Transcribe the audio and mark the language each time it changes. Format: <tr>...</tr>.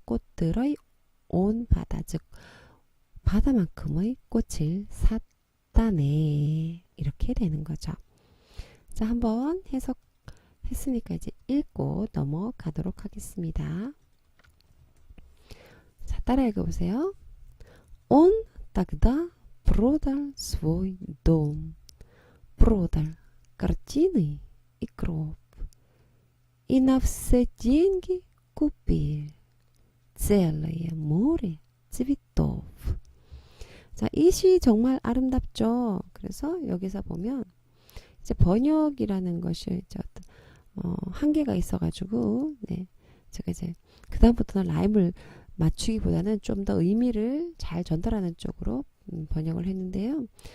<ko>꽃들의 온 바다, 즉 바다만큼의 꽃을 샀다네. 이렇게 되는 거죠. 자, 한번 해석했으니까 이제 읽고 넘어가도록 하겠습니다. 자, 따라 읽어보세요.</ko> <ru>Он тогда продал свой дом, продал картины и гроб, и на все деньги купил целое море цветов.</ru> <ko>자, 이 시 정말 아름답죠. 그래서 여기서 보면 이제 번역이라는 것이 이제 한계가 있어가지고, 네, 제가 이제 그다음부터는 라임을 맞추기보다는 좀 더 의미를 잘 전달하는 쪽으로 번역을 했는데요.</ko>